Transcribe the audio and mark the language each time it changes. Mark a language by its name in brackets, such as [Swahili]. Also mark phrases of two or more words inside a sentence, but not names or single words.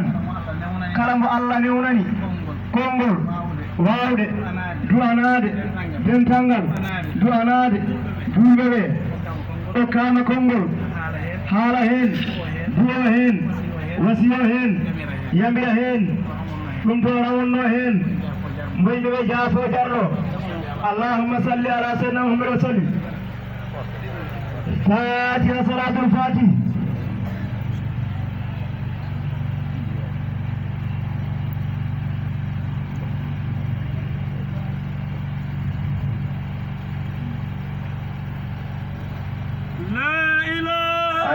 [Fula] kala mo Allah newnani konngol wawde du'anade dentalngal du'anade julɓe ɓe ɗokkama konngol haala hen duwo hen wasiyo hen yamira hen ɗum to rawonno hen mboyɓe ɓe jaafo jarɗo [Arabic] اللهم صل على سيدنا محمد وسلم الفاتحة صلاة الفاتح لا إله